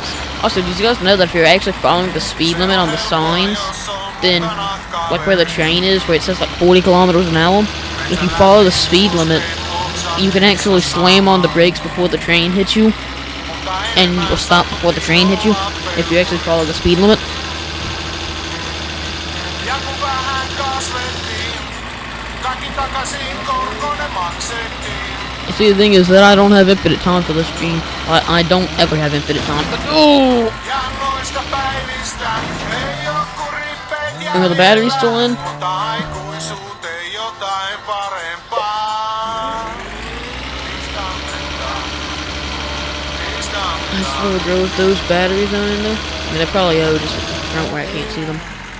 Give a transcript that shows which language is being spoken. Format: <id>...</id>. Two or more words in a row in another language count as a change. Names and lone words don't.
<en>Also, did you guys know that if you're actually following the speed limit on the signs, then, like where the train is, where it says like 40 kilometers an hour, if you follow the speed limit, you can actually slam on the brakes before the train hits you, and will stop before the train hits you if you actually follow the speed limit.</en> <fi>Ja kun vähän kasvettiin, kaikki takaisin korkoinen maksettiin.</fi> <en>You see, the thing is that I don't have infinite time for this stream. I don't ever have infinite time. But oh!</en> <fi>Ja noista päivistä ei oo kuin rippeet</fi> <en>Are the batteries still in?</en> <fi>mutta aikuisuuteen jotain parempaa.</fi> <en>I swear, bro, if those batteries aren't in there, I mean, they probably are, just at the front where I can't see them.</en>